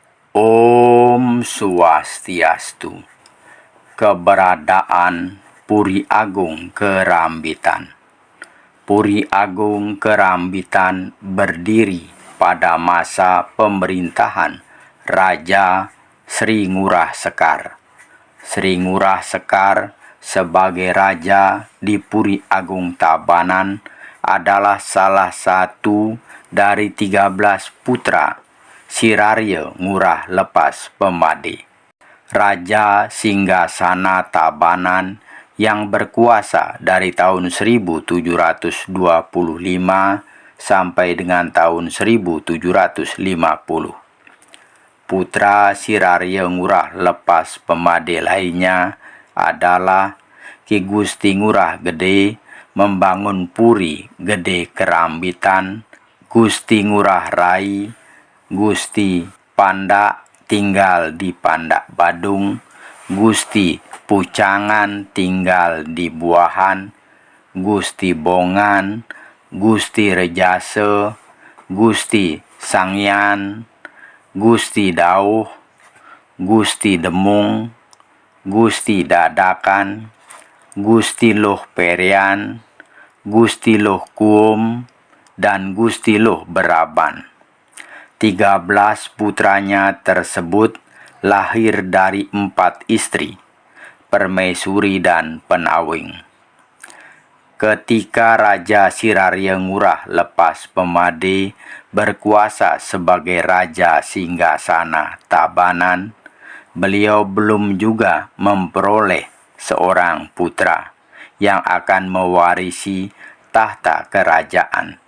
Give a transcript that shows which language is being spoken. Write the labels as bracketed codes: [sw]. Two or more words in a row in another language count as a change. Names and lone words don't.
[sa] Om Swastiastu. [id] Keberadaan Puri Agung Kerambitan. Puri Agung Kerambitan berdiri pada masa pemerintahan Raja Sri Ngurah Sekar. Sri Ngurah Sekar sebagai raja di Puri Agung Tabanan adalah salah satu dari 13 putra Sirarya Ngurah Lepas Pemade, Raja Singgasana Tabanan yang berkuasa dari tahun 1725 sampai dengan tahun 1750. Putra Sirarya Ngurah Lepas Pemade lainnya adalah Ki Gusti Ngurah Gede membangun Puri Gede Kerambitan, Gusti Ngurah Rai, Gusti Pandak tinggal di Pandak Badung, Gusti Pucangan tinggal di Buahan, Gusti Bongan, Gusti Rejase, Gusti Sangyan, Gusti Dauh, Gusti Demung, Gusti Dadakan, Gusti Loh Perian, Gusti Loh Kuum, dan Gusti Loh Beraban. 13 putranya tersebut lahir dari 4 istri, permaisuri dan penawing. Ketika Raja Sirarya Ngurah Lepas Pemade berkuasa sebagai Raja Singgasana Tabanan, beliau belum juga memperoleh seorang putra yang akan mewarisi tahta kerajaan.